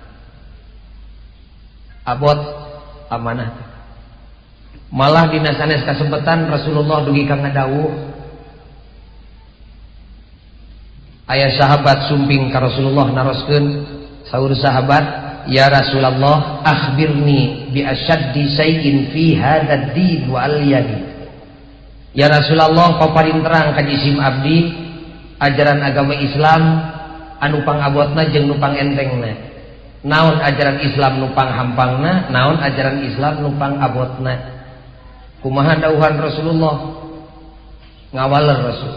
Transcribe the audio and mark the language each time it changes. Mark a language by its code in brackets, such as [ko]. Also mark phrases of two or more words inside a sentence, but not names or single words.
[su] Abot amanah. Malah dina sanes kasempetan Rasulullah dugi ka ngadawuh. Aya sahabat sumping ka Rasulullah naroskeun, saur sahabat, [ar] يا رسول الله أخبرني بأشد شيء في هذا الدين واليدي. [su] Ya Rasulullah, paparin terang ka jisim abdi ajaran agama Islam anu pangabotna jeung nu pangentengna. Naon ajaran Islam nu panghampangna, naon ajaran Islam nu pangabotna. Kumaha dawuhan Rasulullah? Ngawaler Rasul.